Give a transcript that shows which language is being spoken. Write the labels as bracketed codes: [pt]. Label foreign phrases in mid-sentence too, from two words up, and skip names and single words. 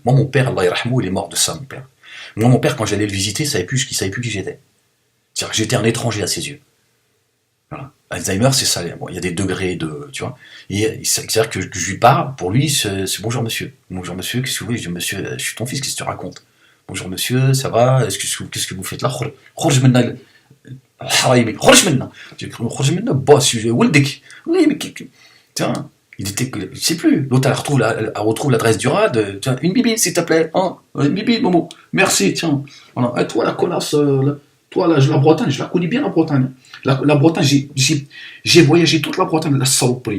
[fr] Moi, mon père, [ar] الله يرحمه, [fr] il est mort de ça, mon père. Moi, mon père, quand j'allais le visiter, il savait plus qui j'étais. C'est-à-dire que j'étais un étranger à ses yeux. Voilà. Alzheimer, c'est ça. Bon, il y a des degrés de, tu vois. Et c'est-à-dire que je lui parle, pour lui, c'est bonjour monsieur. Bonjour monsieur, qu'est-ce que vous voulez? Je dis, monsieur, je suis ton fils, qu'est-ce que tu racontes? Bonjour monsieur, ça va? Qu'est-ce que vous faites là? [ar] خرج منا الحرايمي خرج منا. خرج منا boss, ولدك. [fr] Oui, mais tiens. Il était, je sais plus. L'autre, elle retrouve l'adresse du RAD. Tiens, une bibine, s'il te plaît. Hein, une bibine, Momo. Merci, tiens. Voilà. Et toi, la connasse, toi, la Bretagne, je la connais bien, la Bretagne. La Bretagne, j'ai voyagé toute la Bretagne, la saloperie.